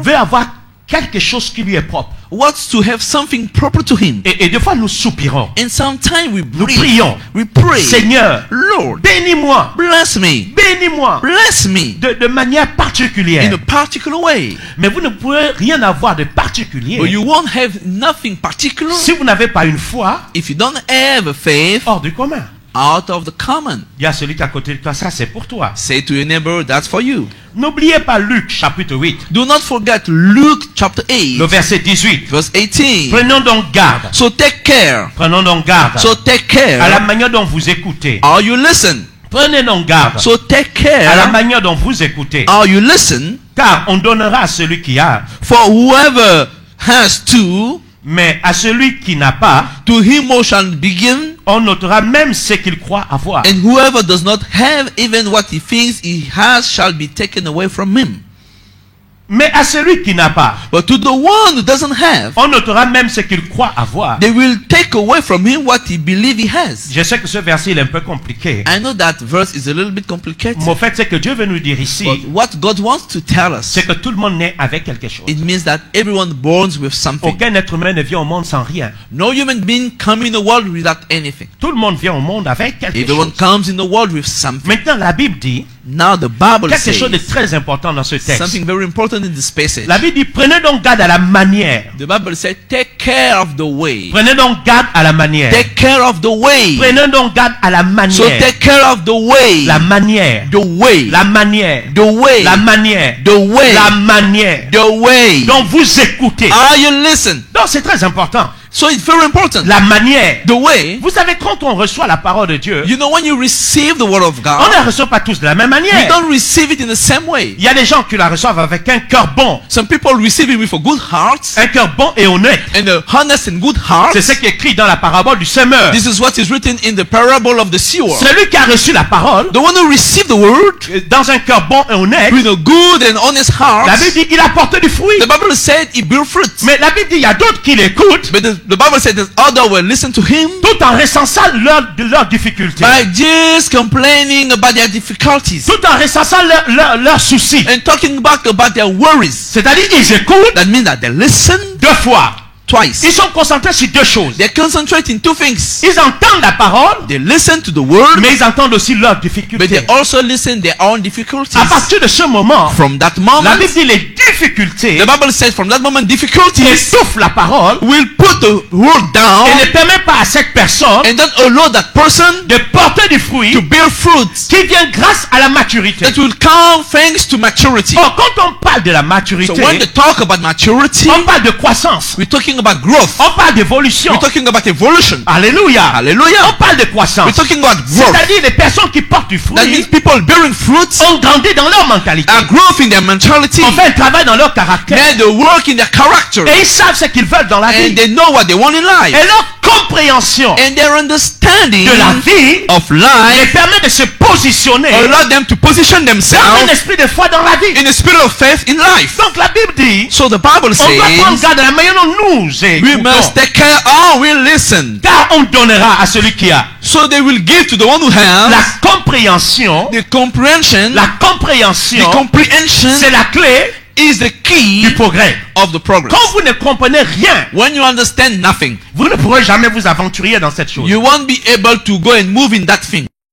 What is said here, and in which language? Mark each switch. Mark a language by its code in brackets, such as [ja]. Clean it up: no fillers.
[fr] veut avoir quelque chose qui lui est propre. [en] wants to have something proper to him. [fr] Et des fois, nous soupirons. [en] And sometimes we [fr] Nous [en] breathe. [fr] prions. [en] We pray. [fr] Seigneur, [en] Lord, [fr] bénis-moi. [en] bless me. [fr] Bénis-moi. [en] Bless me [fr] De manière particulière. [en] in a particular way. [fr] Mais vous ne pouvez rien avoir de particulier [en] But you won't have nothing particular [fr] si vous n'avez pas une foi [en] if you don't have a faith [fr] hors du commun. [en] out of the common. [fr] Il y a celui qui est à côté de toi, ça c'est pour toi. [en] Say to your neighbor, that's for you. [fr] N'oubliez pas Luc chapitre 8, [en] Do not forget Luke chapter 8, [fr] le verset 18. [en] verse 18. [fr] Prenons donc garde. [en] So take care. [fr] Prenons donc garde [en] So take [fr] à la [en] care [fr] manière dont vous écoutez. [en] how you listen. [fr] Prenez donc garde [en] So take [fr] à la [en] care [fr] manière dont vous écoutez. [en] how you listen. [fr] Car on donnera à celui qui a, [en] For whoever has to [fr] mais à celui qui n'a pas, [en] him who shall begin, [fr] on notera même ce qu'il croit avoir. [en] and whoever does not have even what he thinks he has shall be taken away from him. [fr] Mais à celui qui n'a pas, [en] But to the one who doesn't have, [fr] on notera même ce qu'il croit avoir. [en] they will take away from him what he believes he has. [fr] Je sais que ce verset il est un peu compliqué. [en] I know that verse is a little bit complicated. [fr] Mais au fait, c'est que Dieu veut nous dire ici, [en] But what God wants to tell us, [fr] c'est que tout le monde naît avec quelque chose. [en] it means that everyone born with something. [fr] Aucun être humain ne vient au monde sans rien. [en] No human being come in the world without anything. [fr] Tout le monde vient au monde avec quelque [en] Everyone [fr] chose. [en] comes in the world with something. [fr] Maintenant, la Bible dit [en] Now the Bible [fr] quelque chose de [en] says [fr] très important dans ce texte. [en] something very important in this passage. [fr] La Bible dit, prenez donc garde à la manière. [en] The Bible says, take care of the way. [fr] Prenez donc garde à la manière. [en] Take care of the way. [fr] Prenez donc garde à la [en] So [fr] manière. [en] take care of the way. [fr] La manière. [en] The way. [fr] La manière. [en] The way. [fr] La manière. [en] The way. [fr] La manière [en] The way. [fr] dont vous écoutez. [en] How you listen. [fr] Donc c'est très important. [en] So it's very important. [fr] La manière. [en] The way. [fr] Vous savez, quand on reçoit la parole de Dieu, [en] You know, when you receive the word of [fr] on [en] God, [fr] ne la reçoit pas tous de la même [en] we [fr] manière. [en] don't receive it in the same way. [fr] Il y a des gens qui la reçoivent avec un cœur bon. [en] Some people receive it with a good heart [fr] Un cœur bon et honnête. [en] and a honest and good heart. [fr] C'est ce qui est écrit dans la parabole du semeur. [en] This is what is written in the parable of the sewer. [fr] Celui qui a reçu la parole, [en] The one who received the word [fr] dans un cœur bon et honnête, [en] with a good and honest heart, [fr] la Bible dit qu'il apporte du fruit. [en] the Bible said he bear fruit. [fr] Mais la Bible dit il y a d'autres qui l'écoutent, [en] But the Bible said that others will listen to him [fr] tout en recensant leurs difficultés, [en] by just complaining about their difficulties [fr] tout en recensant leurs soucis. [en] and talking about their worries. [fr] C'est-à-dire ils écoutent [en] That means that they listen [fr] 2 fois. [en] twice. [fr] Ils sont concentrés sur 2 choses. [en] They concentrate in 2 things. [fr] Ils entendent la parole, [en] They listen to the word, [fr] mais ils entendent aussi leurs [en] but [fr] difficultés. [en] they also listen their own difficulties. [fr] À partir de ce moment, [en] From that [fr] la [en] moment, [fr] Bible dit les difficultés [en] the Bible says from that moment difficulties [fr] étouffent la parole [en] will put the word down [fr] et ne permet pas à cette personne [en] and don't allow that person [fr] de porter du fruit [en] to bear fruits [fr] qui vient grâce à la maturité. [en] that will come thanks to maturity. [fr] Or, quand on parle de la maturité, [en] So when they talk about maturity, [fr] on parle de croissance, [en] we're talking about growth. [fr] on parle d'évolution. [en] We're talking about evolution. [fr] Alléluia. [en] Hallelujah. [fr] On parle de croissance. [en] We're talking about growth. [fr] C'est-à-dire les personnes qui portent du [en] That means [fr] fruit [en] people bearing fruits [fr] ont grandi dans leur mentalité. [en] are growth in their mentality. [fr] On fait un travail dans leur caractère. [en] Then they work in their character. [fr] Et ils savent ce qu'ils veulent dans la [en] And [fr] vie. [en] they know what they want in life. [fr] Et leur compréhension [en] And their understanding [fr] de la vie [en] of [fr] les [en] life [fr] permet de se positionner [en] allow them to position [fr] dans un [en] themselves [fr] esprit de foi dans la vie. [en] in a spirit of faith in life. [fr] Donc la Bible dit, [en] So the Bible [fr] on doit prendre [en] says [fr] garde de la manière dont nous [en] we [fr] écoutons. [en] must take care how we listen. [fr] Car on donnera à celui qui a [en] So they will give to the one who [fr] la [en] has [fr] compréhension. [en] the comprehension. [fr] La [en] The [fr] compréhension, [en] comprehension [fr] c'est la clé [en] is the key [fr] du progrès. [en] of the progress. [fr] Quand vous ne comprenez rien, [en] When you understand nothing, [fr] vous ne pourrez jamais vous aventurer dans cette chose. [en] you won't be able to go and move in that thing.